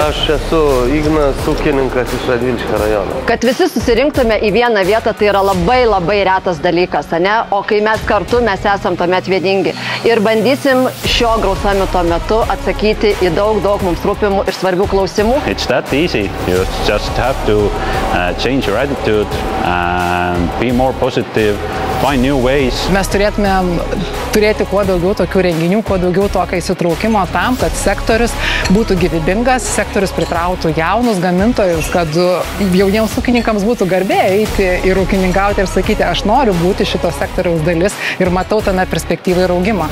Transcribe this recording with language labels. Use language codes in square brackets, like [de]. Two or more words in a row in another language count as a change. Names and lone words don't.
[lt] Aš esu Ignas, ūkininkas iš Radviliškio rajono. Kad visi susirinktume į vieną vietą, tai yra labai retas dalykas, ne? O kai mes kartu, mes esam tuomet vieningi. Ir bandysim šio Grau Summito metu atsakyti į daug mums rūpimų ir svarbių klausimų. [en] It's that easy. You just have to change your attitude and be more positive, find new ways. [lt] Mes turėtumėm turėti kuo daugiau tokių renginių, kuo daugiau tokio įsitraukimo tam, kad sektorius būtų gyvybingas, sektorius pritrautų jaunus gamintojus, kad jauniems ūkininkams būtų garbė eiti ir ūkininkauti ir sakyti, aš noriu būti šito sektoriaus dalis ir matau tame perspektyvą ir augimą.